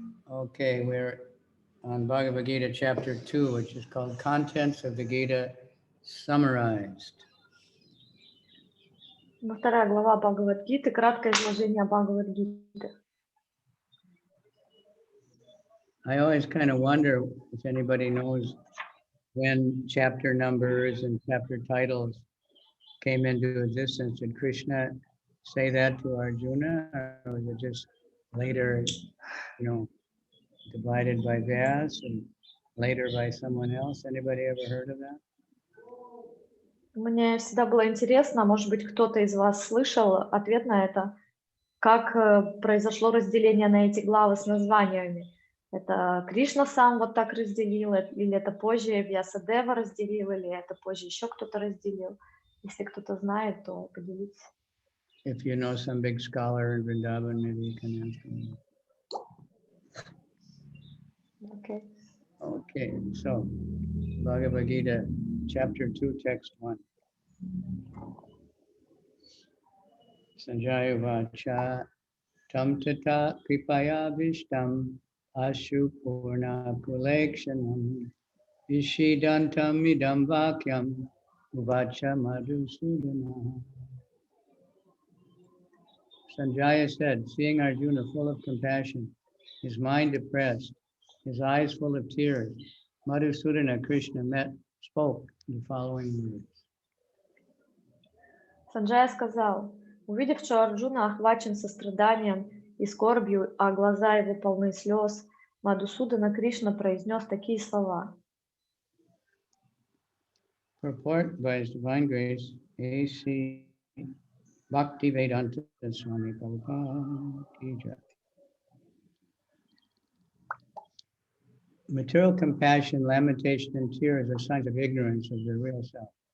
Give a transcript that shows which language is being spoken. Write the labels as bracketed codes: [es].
[en] Okay, we're on Bhagavad-gita chapter 2, which is called Contents of the Gita Summarized. [ru] Вторая глава Бхагавад-гиты, краткое изложение Бхагавад-гиты. [en] I always kind of wonder if anybody knows when chapter numbers and chapter titles came into existence. Did Krishna say that to Arjuna, or was it just later, divided by Vyas and later by someone else? Anybody ever heard of that? [ru] Мне всегда было интересно, может быть, кто-то из вас слышал ответ на это, как произошло разделение на эти главы с названиями. Это Кришна сам вот так разделил, или это позже Вьясадева разделил, или это позже еще кто-то разделил. Если кто-то знает, то поделитесь. [en] If you know some big scholar in Vrindavan, maybe you can ask him. Okay. Okay, so Bhagavad-gita, chapter 2, text 1. [sa] Sanjaya vacha tam tata kripaya vishtam ashu purna kulekshanam vishidantam idam vakyam uvacha madhusudana. [en] Sanjaya said, seeing Arjuna full of compassion, his mind depressed, his eyes full of tears, Madhusudana Krishna spoke the following words. [ru] Санджая сказал, увидев, что Арджуна охвачен состраданием и скорбью, а глаза его полны слез, Мадхусудана Кришна произнес такие слова. [en] Purport by His Divine Grace, A.C. Bhakti-vedanta Swami Prabhupada. Material compassion, lamentation, and tears are signs of ignorance of the real self.